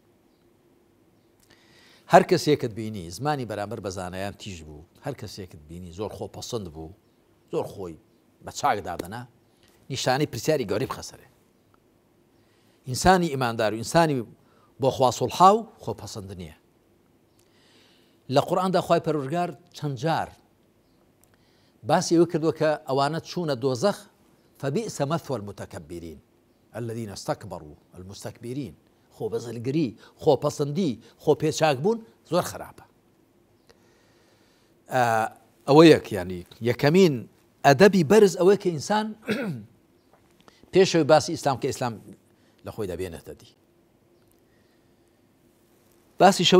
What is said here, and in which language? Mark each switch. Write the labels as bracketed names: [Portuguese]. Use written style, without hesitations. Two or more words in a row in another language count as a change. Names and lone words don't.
[Central Kurdish] هەر کەسێکت بینی زمانی بەرامبەر بە زانایان تیژ بوو هەر کەسێکت بینی زۆر خۆپەسەند بوو زۆر خۆی بە چاک دادەنا نیشانی پرسیاری گەورەی بخەسەرێ ئینسانی ئیماندار و ئینسانی بۆ خوا سوڵحاو خۆپەسەند نییە. لە قورئاندا خوای پەروەردگار چەند جار باسی ئەوە کردووە کە ئەوانە چوونە دۆزەخ [Arabic] فبئس مثوى المتكبرين الذين استكبروا المستكبرين [Central Kurdish] خۆ بەزلگری خۆپەسەندی خۆ پێچاکبوون زۆر خراپە. ئەوە یەک ینی یەکەمین ئەدەبی بەرز ئەوەیە کە ئینسان پێشەوەی باسی ئیسلام کە ئیسلام لە خۆی دەبێنێتە دی باسی شەو